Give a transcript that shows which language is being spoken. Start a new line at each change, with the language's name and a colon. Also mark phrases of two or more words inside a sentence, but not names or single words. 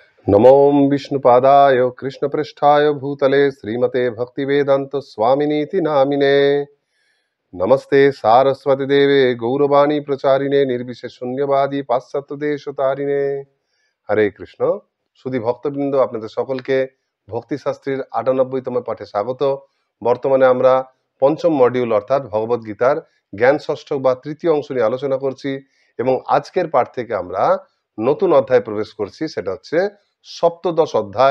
Sanskrit: नमो विष्णुपादाय कृष्णपृष्ठाय भूतले श्रीमते भक्तिवेदांत स्वामिनीति नामिने। नमस्ते सारस्वती देवे गौरवाणी प्रचारिणे निर्विशेष शून्यवादी पाश्चात्य देश तारिणे। हरे कृष्ण।
Bangla: সুধী ভক্তবৃন্দ আপনাদের সকলকে ভক্তি শাস্ত্রীর ৯৮তম পাঠে স্বাগত। বর্তমানে আমরা পঞ্চম মডিউল অর্থাৎ ভগবদ গীতার জ্ঞান ষষ্ঠক বা তৃতীয় অংশ নিয়ে আলোচনা করছি এবং আজকের পাঠ থেকে আমরা নতুন অধ্যায়ে প্রবেশ করছি, সেটা হচ্ছে সপ্তদশ অধ্যায়।